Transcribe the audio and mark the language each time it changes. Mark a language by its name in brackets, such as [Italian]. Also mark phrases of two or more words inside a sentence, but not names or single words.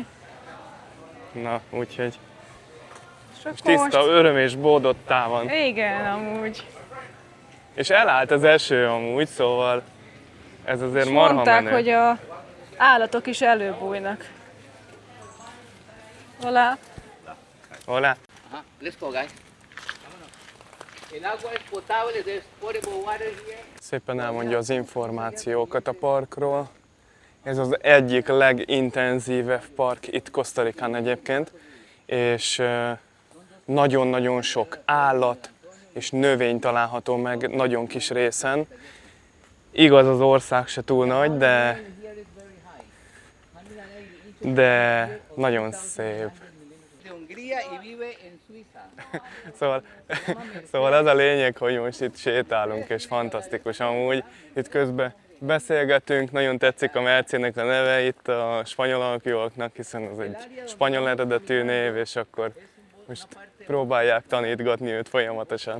[Hungarian] Na, úgyhogy És most akkor tiszta öröm és bódottá van. Igen, amúgy. És elállt az eső amúgy, szóval ez azért És marha mondták, menő. hogy a állatok is előbújnak. Hola. Hola. [English] Uh-huh. Let's go, guys. [Spanish] El agua es potable, [English] there's potable water here. [Hungarian] Szépen elmondja az információkat a parkról. Ez az egyik legintenzívebb park itt Costa Ricán egyébként, és nagyon-nagyon sok állat és növény található meg nagyon kis részen. Igaz, az ország se túl nagy, de nagyon szép. [Spanish] De Hungría y vive en Suiza. [Hungarian] Szóval az a lényeg, hogy most itt sétálunk, és fantasztikus amúgy. Itt közben beszélgetünk, nagyon tetszik a Mercének a neve itt a spanyol alapjúaknak, hiszen az egy spanyol eredetű név, és akkor most próbálják tanítgatni őt folyamatosan.